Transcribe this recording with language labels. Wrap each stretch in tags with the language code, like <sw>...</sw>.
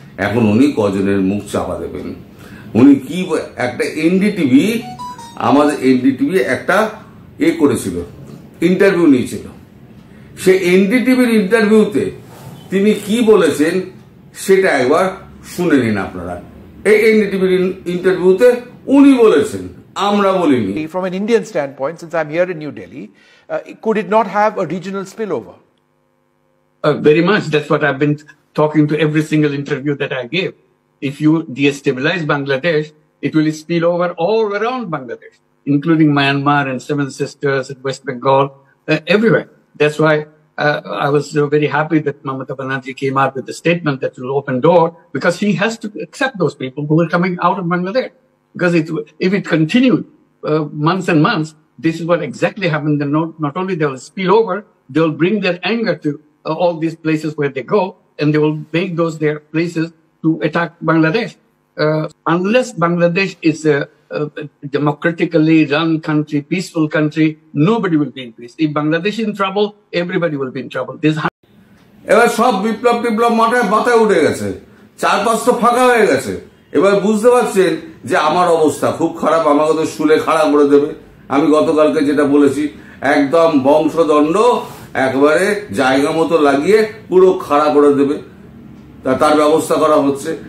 <bn>এখন উনি কজনের মুখ চাপা দেবেন? উনি কি একটা এনডিটিভি, আমাদের এনডিটিভি একটা করেছিল, ইন্টারভিউ নিয়েছিল। সে এনডিটিভির ইন্টারভিউতে তিনি কি বলেছেন সেটা একবার শুনে নিন আপনারা। এই এনডিটিভির ইন্টারভিউতে উনি বলেছেন, আমরা বলিনি।</bn> <en>From an Indian standpoint, since I'm here in New Delhi, could it not have a regional spillover? Very much. That's what I've been talking to every single interview that I gave. If you destabilize Bangladesh, it will spill over all around Bangladesh, including Myanmar and Seven Sisters and West Bengal, everywhere. That's why I was very happy that Mamata Banerjee came out with the statement that will open door, because he has to accept those people who are coming out of Bangladesh. Because if it continued months and months, this is what exactly happened. Not only they will spill over, they will bring their anger to all these places where they go, and they will make those their places to attack Bangladesh. Unless Bangladesh is a democratically run country, peaceful country, nobody will be in peace. If Bangladesh is in trouble, everybody will be in trouble.</en> <bn>এবার সব বিপ্লব মাথায় উঠে গেছে, চারপাশ তো ফাঁকা হয়ে গেছে। এবার বুঝতে পারছেন যে আমার অবস্থা খুব খারাপ, আমাকে তো শুলে খাড়া করে দেবে। আমি গতকালকে যেটা বলেছি, একদম বংশদণ্ড একবারে জায়গা মতো লাগিয়ে পুরো খাড়া করে দেবে, তার ব্যবস্থা করা হচ্ছে।</bn>